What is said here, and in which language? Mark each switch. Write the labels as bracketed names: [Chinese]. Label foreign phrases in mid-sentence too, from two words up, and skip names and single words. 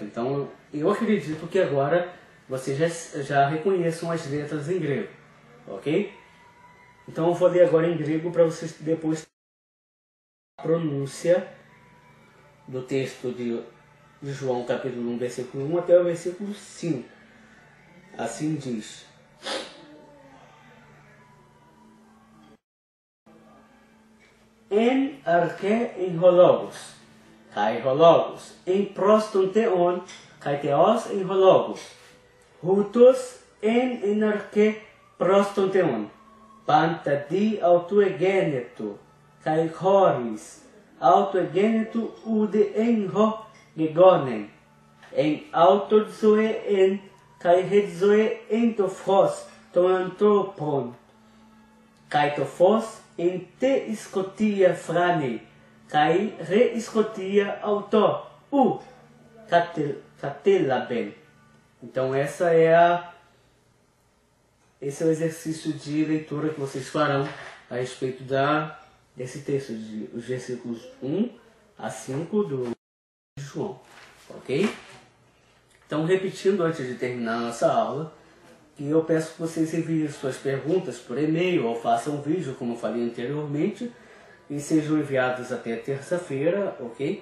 [Portuguese] Então eu acredito que agora vocês já reconheçam as letras em grego, ok? Então eu vou ler agora em grego para vocês depois a pronúncia do texto de João capítulo 1, versículo 1 até o versículo 5. Assim diz: [Greek] Εν αρχή ην ο λόγος, και ο λόγος, ην προς τον θεόν, και θεός ην ο λόγος, ούτος ην αρχή προς τον θεόν, πάντα δι' αυτού εγένετο, και χωρίς, αυτού εγένετο ουδέ εν ο γέγονεν, εν αυτώ ζωή ην και η ζωή ην το φως των ανθρώπων, και το φως εν τη σκοτία φαίνει, και η σκοτία αυτό ου κατέλαβεν. [Portuguese] Então esse é o exercício de leitura que vocês farão a respeito desse texto, os versículos 1 a 5 do João, ok? Então, repetindo antes de terminar a nossa aula, que eu peço que vocês enviem suas perguntas por e-mail ou façam um vídeo, como eu falei anteriormente, e sejam enviados até terça-feira, ok?